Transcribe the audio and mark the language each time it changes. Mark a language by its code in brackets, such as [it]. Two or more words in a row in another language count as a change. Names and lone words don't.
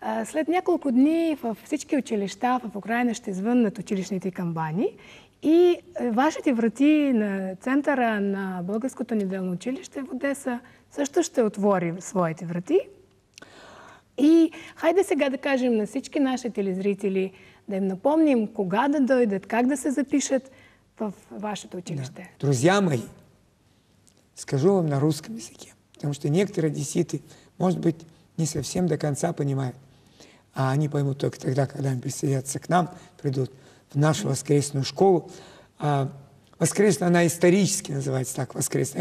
[bg] След няколко дни във всички училища в Украина ще звъннат училищните камбани и вашите врати на центъра на Българското неделно училище в Одеса също ще отвори своите врати. И хайде сега да кажем на всички наши телезрители, да им напомним кога да дойдат, как да се запишат в вашето училище. Да. [ru] Друзья мои, скажу вам на русском языке, потому что некоторые одесситы, может быть, не совсем до конца понимают, а они поймут только тогда, когда они присоединятся к нам, придут в нашу воскресную школу. Воскресная, она исторически называется так, воскресная.